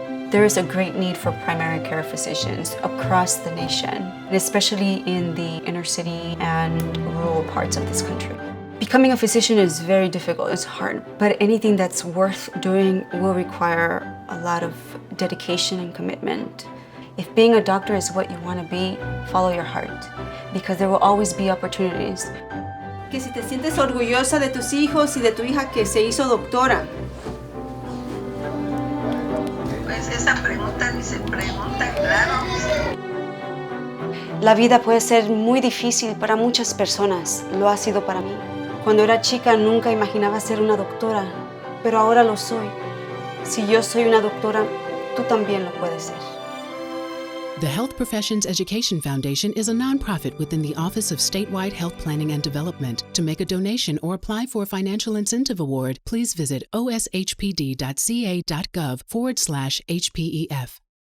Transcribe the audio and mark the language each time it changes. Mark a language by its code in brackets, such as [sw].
[en] There is a great need for primary care physicians across the nation, and especially in the inner city and rural parts of this country. Becoming a physician is very difficult, it's hard, but anything that's worth doing will require a lot of dedication and commitment. If being a doctor is what you want to be, follow your heart, because there will always be opportunities. [es] Que si te sientes orgullosa de tus hijos y de tu hija que se hizo doctora. Pues esa pregunta ni se pregunta, claro. La vida puede ser muy difícil para muchas personas, lo ha sido para mí. Cuando era chica nunca imaginaba ser una doctora, pero ahora lo soy. Si yo soy una doctora, tú también lo puedes ser. [en] The Health Professions Education Foundation is a nonprofit within the Office of Statewide Health Planning and Development. To make a donation or apply for a financial incentive award, please visit oshpd.ca.gov/HPEF.